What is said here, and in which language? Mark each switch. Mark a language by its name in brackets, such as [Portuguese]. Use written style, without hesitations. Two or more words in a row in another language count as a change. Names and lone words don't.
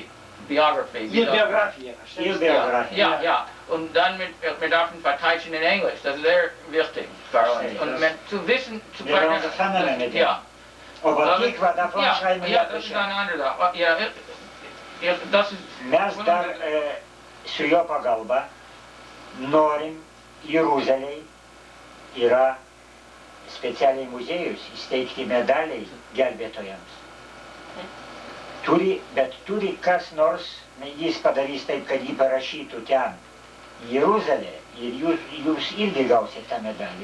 [German] Ihr Biografie. Ihr Biografie. Ja. Und dann wir dürfen verteidigen in Englisch. Das ist sehr wichtig für uns. Und zu wissen, zu Wir wollen das andere mit dem. ja. Aber Tikva darf anschreiben in Ja, Yad das ist Vashem. eine andere Sache. Ja, das ist... [Lithuanian] Mes dar su jo pagalba norim Jeruzalėj yra specialiai muziejus įsteigti medaliai gelbėtojams. Bet turi kas nors, jis padarys taip, kad jį parašytų ten Jeruzalė ir jūs irgi gausit tą medalį.